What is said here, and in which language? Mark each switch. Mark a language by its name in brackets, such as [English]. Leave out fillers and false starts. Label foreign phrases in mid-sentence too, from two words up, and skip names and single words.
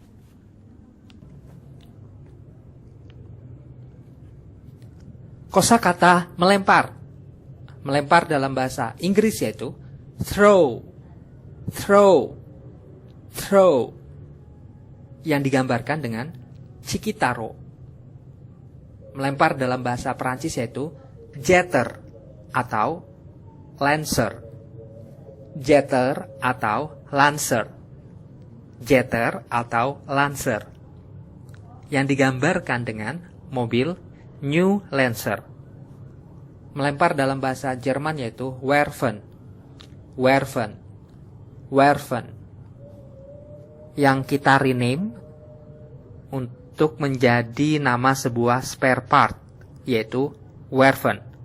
[Indonesian] Kosakata melempar. Melempar dalam bahasa Inggris yaitu [English] throw, throw, throw, [Indonesian] yang digambarkan dengan cikitaro. Melempar dalam bahasa Perancis yaitu jeter atau lancer. [French] Jeter atau lancer. Jeter atau lancer. [Indonesian] Yang digambarkan dengan mobil New Lancer. Melempar dalam bahasa Jerman yaitu werfen. [German] Werfen. Werfen. [Indonesian] Yang kita rename untuk menjadi nama sebuah [English] spare part, [Indonesian] yaitu werfen.